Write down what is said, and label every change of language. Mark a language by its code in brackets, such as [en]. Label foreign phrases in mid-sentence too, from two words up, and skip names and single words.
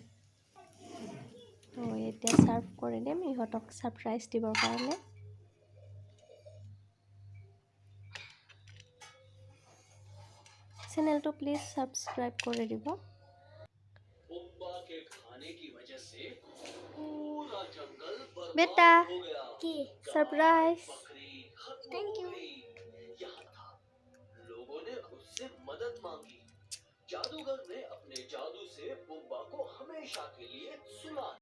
[as] তো এতিয়া ছাৰ্ভ কৰি দিম ইহঁতক ছাৰপ্ৰাইজ দিবৰ কাৰণে। চেনেলটো প্লিজ ছাবস্ক্ৰাইব কৰি দিব। বেটা কি [hi] सरप्राइज। [en] thank you. [hi] लोगों ने उससे मदद मांगी। जादूगर ने अपने जादू से बुब्बा को हमेशा के लिए सुला